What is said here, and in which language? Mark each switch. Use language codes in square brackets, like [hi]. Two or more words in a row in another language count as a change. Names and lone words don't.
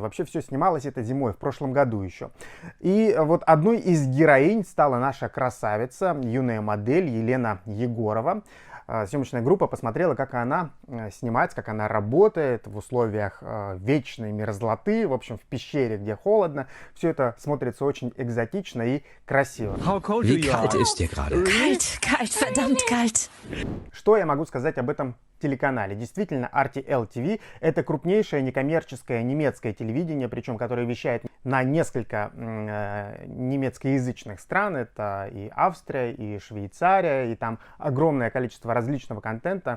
[ru] Вообще все снималось это зимой, в прошлом году еще. И вот одной из героинь стала наша красавица, юная модель Елена Егорова. Съемочная группа посмотрела, как она снимается, как она работает в условиях вечной мерзлоты, в общем, в пещере, где холодно. Все это смотрится очень экзотично и красиво. [de] Wie kalt ist dir gerade? Kalt, kalt, verdammt kalt. [ru] Что я могу сказать об этом телеканале? Действительно, RTL TV — это крупнейшее некоммерческое немецкое телевидение, причем которое вещает на несколько немецкоязычных стран. Это и Австрия, и Швейцария, и там огромное количество различного контента.